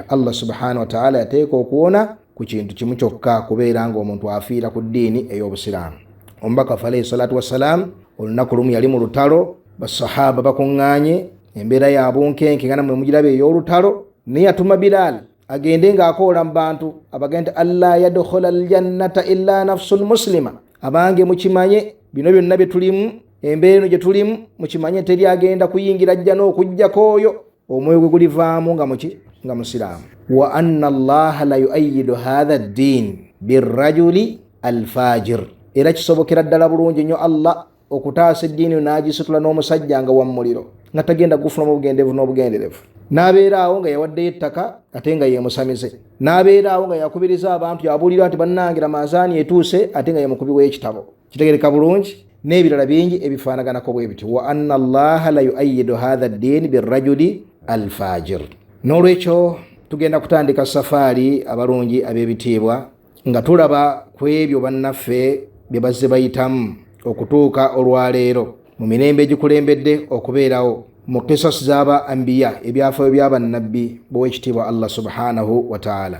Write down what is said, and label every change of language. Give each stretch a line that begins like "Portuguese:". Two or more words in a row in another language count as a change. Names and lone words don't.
Arabic: الله سبحانه وتعالى
Ganda: yateeka okuwona ku kintu kimu kyokka kubeera nga omuntu afiira ku ddiini ey'obusiraamu. Omubaka
Arabic: عليه الصلاة والسلام
Ganda: olunaku lumu yali mu lutalo basahaba bakuŋŋaanye embeera ya bunkenke nga namwe mugiraba ey'olutalo naye yatuma Bilal agende ng'akoola mu bantu abagenda
Arabic: ألا يدخل الجنة إلا نفس مسلمة
Ganda: abange mukimanye bino byonna bye tulimu embeera eno gye tulimu mukimanye teri agenda kuyingira ajja n'okuggyako oyo omwoyo gwe gulivaamu nga musiraamu.
Arabic: وأن الله لا يؤيد هذا الدين بالرجل الفاجر
Ganda: era kisobokera ddala bulungi nnyo Allah okutaasa eddiini n'agisitula n'omusajja nga wa muliro nga tagenda gufunamu obugendeevu n'obugenderevu n'abeera awo nga yawaddeyo ettaka ate nga yemusamize n'abeera awo nga yakubiriza abantu yabuulira nti bannangira mazaani etuuse ate nga yemukubi w'ekitabo kitegereka bulungi n'ebirala bingi ebifaanaganako bwe biti.
Arabic: وأن الله لا يؤيد هذا الدين بالرجل الفاجر.
Ganda: N'olwekyo tugenda kutandika safaari abalungi ab'ebitiibwa nga tulaba ku ebyo bannaffe bye bazze bayitamu okutuuka olwaleero mu mirembe egikulembedde okubeerawo mu qisas z'aba anbiya ebyafaayo by'abannabbi b'owekitiibwa
Arabic: الله سبحانه وتعالى.